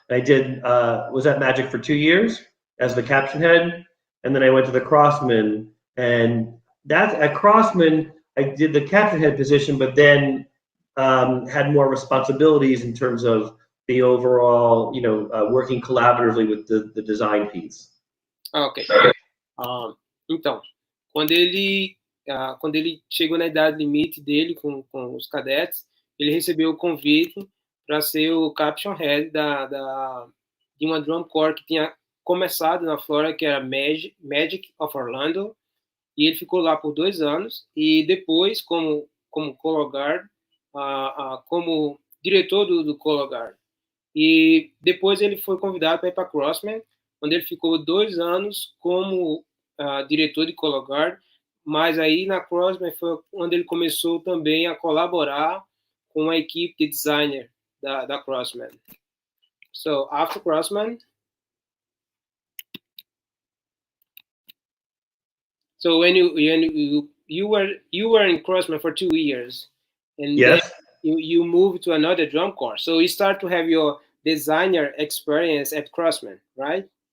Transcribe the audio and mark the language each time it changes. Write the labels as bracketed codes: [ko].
[en] I did was at Magic for 2 years as the caption head, and then I went to the Crossmen, and that's at Crossmen I did the captain head position, but then had more responsibilities in terms of the overall, working collaboratively with the design piece. Ok. [pt] Então, quando ele chegou na idade limite dele com os cadetes, ele recebeu o convite para ser o caption head de uma drum corps que tinha começado na Flórida, que era Magic of Orlando, e ele ficou lá por 2 anos, e depois, como colorguard, como diretor do colorguard. E depois ele foi convidado para ir para Crossmen, onde ele ficou 2 anos como diretor de colorguard, mas aí na Crossmen foi onde ele começou também a colaborar com a equipe de designer da Crossmen. [en] So after Crossmen, so when you were in Crossmen for 2 years, and yes, then you moved to another drum corps. So you start to have your designer experience at Crossmen, right?